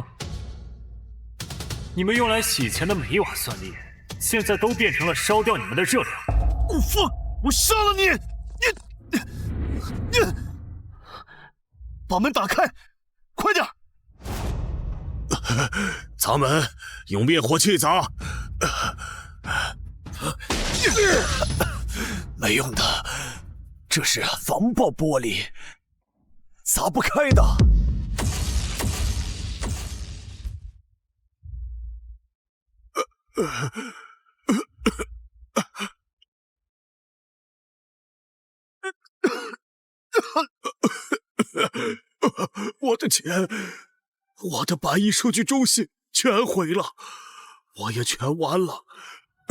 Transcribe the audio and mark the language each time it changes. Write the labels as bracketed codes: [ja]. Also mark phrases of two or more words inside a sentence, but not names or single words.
[zh] 你們用來洗錢的每一瓦算力，現在都變成了燒掉你們的熱量。放！我殺了你！你！把門打開，快點！砸門，用滅火器砸。沒用的，這是防爆玻璃，砸不開的。我的錢，我的百億數據中心全毀了，我也全完了。